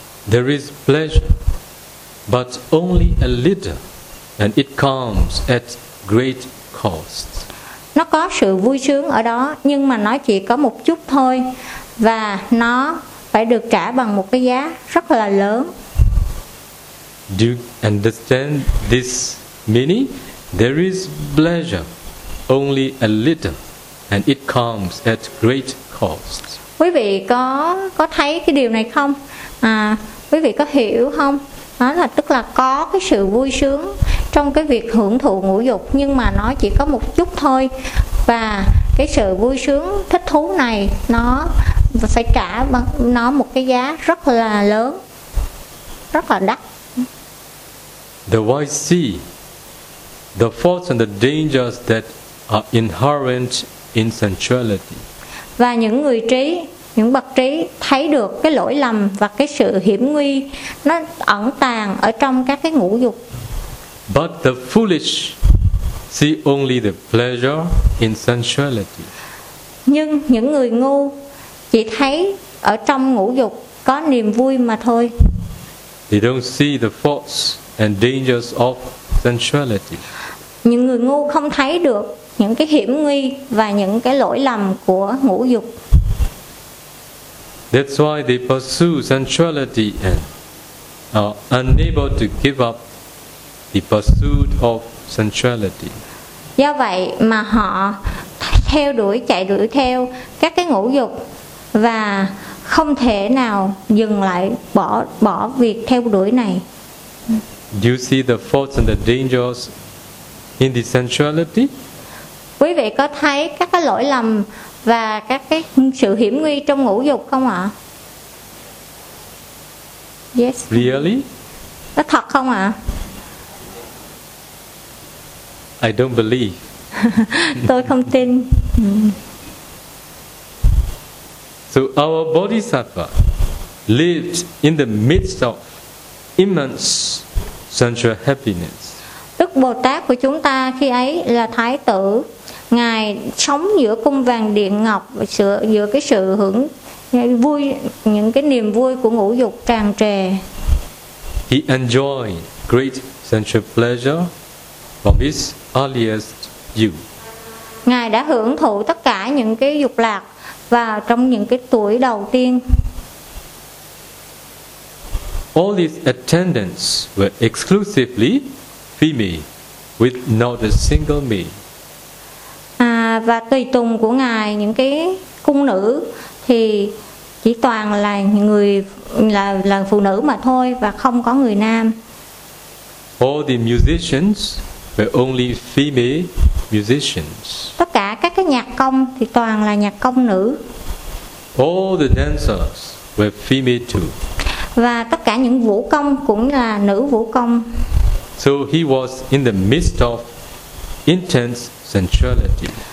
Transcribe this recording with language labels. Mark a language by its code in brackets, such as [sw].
[en] There is pleasure, but only a little, and it comes at great cost. [vi] Nó có sự vui sướng ở đó nhưng mà nó chỉ có một chút thôi và nó phải được trả bằng một cái giá rất là lớn. [en] Do you understand this meaning? There is pleasure, only a little, and it comes at great cost. [vi] Quý vị có thấy cái điều này không? Quý vị có hiểu không? Đó là tức là có cái sự vui sướng trong cái việc hưởng thụ ngũ dục nhưng mà nó chỉ có một chút thôi và cái sự vui sướng thích thú này nó phải trả nó một cái giá rất là lớn, rất là đắt. [en] The wise see the faults and the dangers that are inherent in sensuality. [vi] Và những người trí, những bậc trí thấy được cái lỗi lầm và cái sự hiểm nguy nó ẩn tàng ở trong các cái ngũ dục. [en] But the foolish see only the pleasure in sensuality. [vi] Nhưng những người ngu chỉ thấy ở trong ngũ dục có niềm vui mà thôi. [en] They don't see the faults and dangers of sensuality. [vi] Những người ngu không thấy được những cái hiểm nguy và những cái lỗi lầm của ngũ dục. [en] That's why they pursue sensuality and are unable to give up the pursuit of sensuality. [vi] Do vậy mà họ theo đuổi, chạy đuổi theo các cái ngũ dục và không thể nào dừng lại, bỏ việc theo đuổi này. [en] Do you see the faults and the dangers in the sensuality? [vi] Quý vị có thấy các cái lỗi lầm và các cái sự hiểm nguy trong ngũ dục không ạ? [en] Yes. Really? [vi] Nó thật không ạ? [en] I don't believe. [vi] Tôi không tin. [en] So our Bodhisattva lived in the midst of immense sensual happiness. [vi] Đức Bồ Tát của chúng ta khi ấy là Thái tử, Ngài sống giữa cung vàng địa ngọc và giữa cái sự hưởng vui, những cái niềm vui của ngũ dục tràn trề. [en] He enjoyed great sensual pleasure from his earliest youth. [vi] Ngài đã hưởng thụ tất cả những cái dục lạc và trong những cái tuổi đầu tiên. [en] All these attendants were exclusively female, with not a single male. [vi] À, và tùy tùng của ngài, những cái cung nữ thì chỉ toàn là người là phụ nữ mà thôi và không có người nam. [en] All the musicians were only female musicians. [vi] Tất cả các cái nhạc công thì toàn là nhạc công nữ. [en] All the dancers were female too. [vi] Và tất cả những vũ công cũng là nữ vũ công. [en] So he was in the midst of intense sensuality.